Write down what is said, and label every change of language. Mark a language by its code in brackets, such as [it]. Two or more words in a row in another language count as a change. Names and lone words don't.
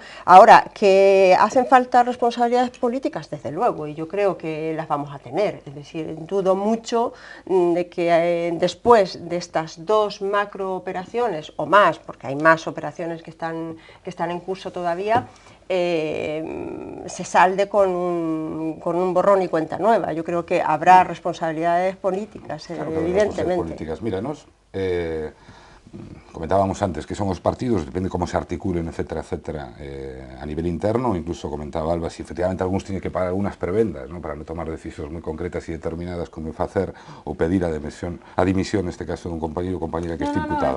[es] Ahora, que hacen falta responsabilidades políticas, desde luego, y yo creo que las vamos a tener. Es decir, dudo mucho de que después de estas dos macrooperaciones, o más, porque hay más operaciones que están en curso todavía, se salde con un borrón y cuenta nueva. Yo creo que habrá responsabilidades políticas, claro, evidentemente. Políticas. [gl] Míranos, comentábamos antes que son os partidos, depende como se articulen, etcétera, etcétera, a nivel interno. Incluso comentaba Alba, si efectivamente algúns [es] tienen que pagar algunas prebendas, [gl] ¿no?, para non tomar decisións moi concretas e determinadas como facer ou pedir a dimisión, neste caso, dun compañeiro ou compañera que este imputada.